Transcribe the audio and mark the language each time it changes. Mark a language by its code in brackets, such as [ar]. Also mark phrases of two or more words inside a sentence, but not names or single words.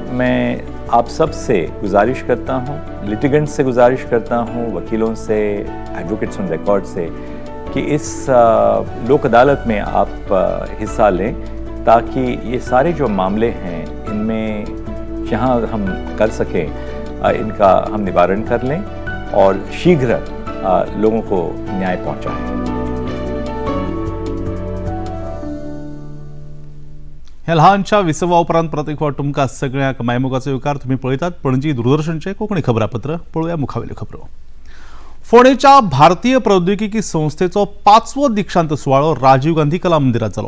[hi] मैं आप सब से गुजारिश करता हूँ, लिटिगेंट से गुजारिश करता हूँ, वकीलों से, [en] advocates on record [hi] से कि इस लोक अदालत में आप हिस्सा लें ताकि ये सारे जो मामले हैं इनमें जहाँ हम कर सकें इनका हम निवारण कर लें और शीघ्र लोगों को न्याय पहुँचाएं। [kok] ह्या ल्हानशा विसवा उपरांत परत एक फावट तुमकां सगळ्यांक मायमोगाचो येवकार तुमी पळयतात पणजी दूरदर्शनचे कोंकणी खबरापत्र। पळोवया मुखावेल्यो खबरो। फोंडेच्या भारतीय प्रौद्योगिकी संस्थेचो 5वो दीक्षांत सुवाळो राजीव गांधी कला मंदिरात जालो।